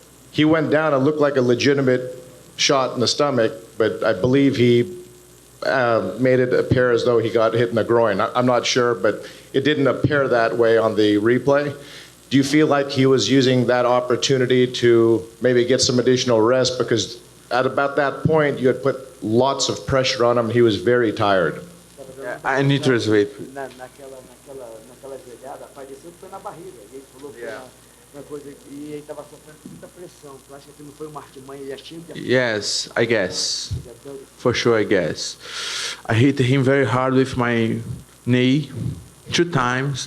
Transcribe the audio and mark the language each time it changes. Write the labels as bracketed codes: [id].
[en] He went down. It looked like a legitimate shot in the stomach, but I believe he made it appear as though he got hit in the groin. I'm not sure, but it didn't appear that way on the replay. Do you feel like he was using that opportunity to maybe get some additional rest? Because at about that point, you had put lots of pressure on him. He was very tired. I need to sleep. [pt] Naquela jogada, apareceu que foi na barriga. E ele falou que foi uma coisa. E ele estava sofrendo muita pressão. Tu acha que não foi uma artimanha? Ele achou que [en] Yes, I guess. For sure, I guess. I hit him very hard with my knee 2 times.